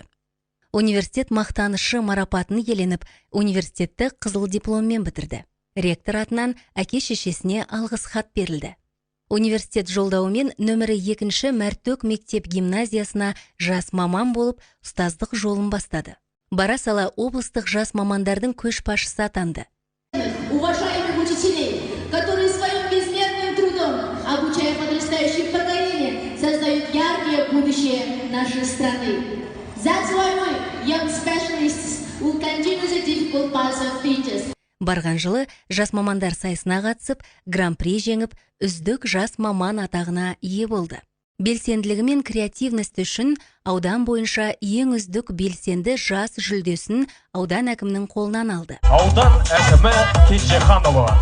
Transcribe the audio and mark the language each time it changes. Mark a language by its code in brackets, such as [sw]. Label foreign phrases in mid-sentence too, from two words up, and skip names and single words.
[kk] Университет мақтанышы марапатын иеленіп, университетті қызыл дипломмен бітірді. Ректор атынан әке-шешесіне алғыс хат берілді. Университет жолдауымен нөмірі 2-ші Мәртөк мектеп гимназиясына жас маман болып, ұстаздық жолын бастады. Бара сала облыстық жас мамандардың көшбасшысы атанды. [ru] Уважаемых учителей, которые своим безмерным трудом, обучая подрастающих поколение, создают яркое будущее нашей страны. [en] That's why we, young specialists, will continue the difficult path of teachers. [kk] Барған жылы жас мамандар сайысына қатысып, гран-при жеңіп, үздік жас маман атағына ие болды. Белсенділігі мен креативності үшін аудан бойынша ең үздік белсенді жас жүлдесін аудан әкімінің қолынан алды. Аудан әкімі Кенжеханұлы.